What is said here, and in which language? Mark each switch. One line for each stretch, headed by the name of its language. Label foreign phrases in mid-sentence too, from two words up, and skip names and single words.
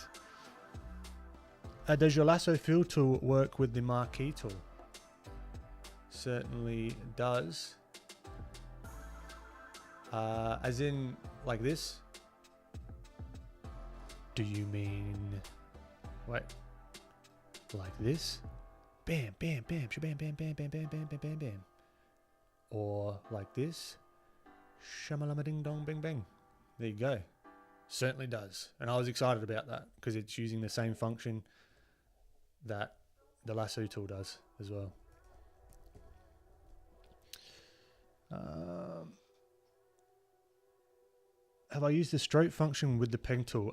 English: Does your lasso fill tool work with the marquee tool? Certainly does. As in like this? Do you mean, wait, like this? Bam, bam, bam, shabam, bam, bam, bam, bam, bam, bam, bam, bam. Or like this? Shamalama ding dong bing bang. There you go. Certainly does. And I was excited about that because it's using the same function that the lasso tool does as well. Have I used the stroke function with the pen tool?